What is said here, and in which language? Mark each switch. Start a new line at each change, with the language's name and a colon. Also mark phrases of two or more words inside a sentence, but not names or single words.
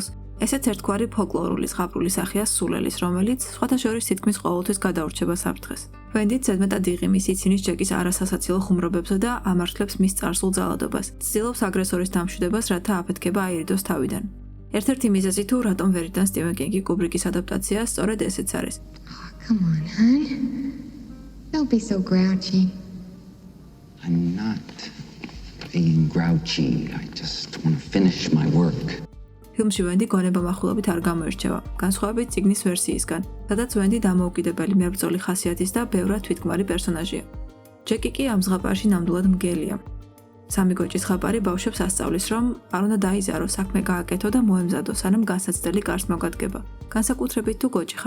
Georgian: ესეც ერთგვარი ფოლკლორული ზღაპრული სახეა სულელის, რომელიც სხვათა შორის თითქმის ყოველთვის გადაურჩება საფრთხეს. ვენდიც ზედმეტად იღიმის იცინის ჯეკის არასასაცილო ხუმრობებზე და ამართლებს მის წარსულ ძალადობას. ცდილობს აგრესორის დამშვიდებას, რათა აფეთქება აირიდოს თავიდან. ერთ-ერთი მიზეზი თუ რატომ ვერ იტანს სტივენ კინგი კუბრიკის ადაპტაციას, სწორედ ესეც არის.
English: Come on, hon. Don't be so grouchy. I'm not being grouchy. I just want to finish my work.
Georgian: ფილმში ვენდი გონება-מחულობით არ გამოირჩევა, განსხვავებით წიგნის ვერსიისგან, სადაც ვენდი დამოუკიდებელი მებრძოლი ხასიათის და ბევრად თვითგმარი პერსონაჟია. ჯეკი კი ამ ზღაპარში ნამდვილად მგელია. სამი გოჭის ზღაპარი ბავშვებს ასწავლის, რომ არ უნდა დაიზარო, საქმე გააკეთო და მოემზადო, სანამ განსაცდელი კარს მოგადგება, განსაკუთრებით თუ გოჭი ხარ.